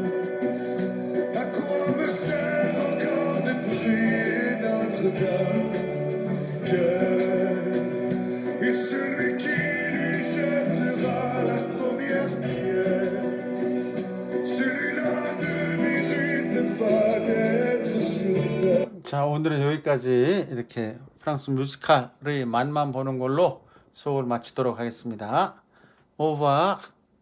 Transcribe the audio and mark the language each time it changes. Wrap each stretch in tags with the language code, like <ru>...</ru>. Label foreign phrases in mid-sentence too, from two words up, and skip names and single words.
<fr>À quoi me sert encore de prier Notre-Dame? Et celui qui lui jettera la première pierre, celui-là ne mérite pas d'être sur terre.</fr> <ko>자, 오늘은 여기까지 이렇게 프랑스 뮤지컬의 맛만 보는 걸로 수업을 마치도록 하겠습니다. 오버.</ko>